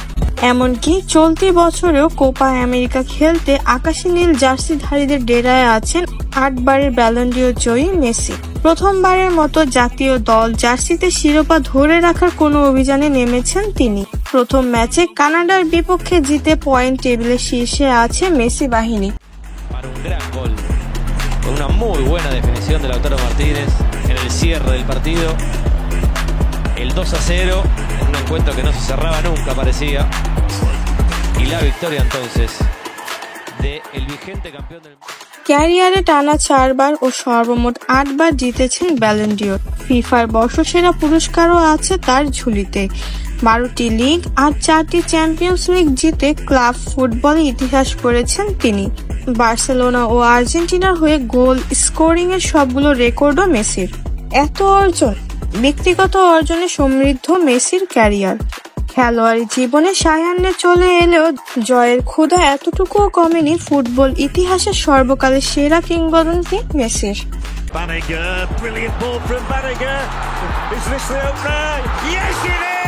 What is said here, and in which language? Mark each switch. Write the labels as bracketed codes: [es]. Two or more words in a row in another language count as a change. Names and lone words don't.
[bn] এমনকি চলতি বছরেও কোপা আমেরিকা খেলতে আকাশী নীল জার্সিধারীদের ডেরায় আছেন 8 বারের ব্যালন ডি'র জয়ী মেসি। প্রথমবারের মতো জাতীয় দল জার্সিতে শিরোপা ধরে রাখার কোনো অভিযানে নেমেছেন তিনি। প্রথম ম্যাচে কানাডার বিপক্ষে জিতে [en] point table's [bn] শীর্ষে আছে মেসি বাহিনী। [es] Una muy buena definición de Lautaro Martínez en el cierre del partido. El 2-0 en un encuentro que no se cerraba nunca parecía. Y la victoria entonces de el vigente campeón del mundo. [bn] ক্যারিয়ারে টানা 4 বার ও সর্বমোট 8 বার জিতেছেন ব্যালন ডি'র। ফিফার বর্ষসেরা পুরস্কারও আছে তার ঝুলিতে। 12টি লিগ আর 4টি চ্যাম্পিয়ন্স লিগ জিতে ক্লাব ফুটবলে ইতিহাস গড়েছেন তিনি। বার্সেলোনা ও আর্জেন্টিনার হয়ে [en] goal scoring [bn] এর সবগুলো রেকর্ডও মেসির। এত অর্জন, ব্যক্তিগত অর্জনে সমৃদ্ধ মেসির ক্যারিয়ার। খেলোয়াড়ি জীবনে সায়ান্নে চলে এলেও জয়ের ক্ষুধা এতটুকুও কমেনি ফুটবল ইতিহাসের সর্বকালের সেরা কিংবদন্তি মেসির। [en] Banega, brilliant ball from Banega. Is this the opener? Yes, it is!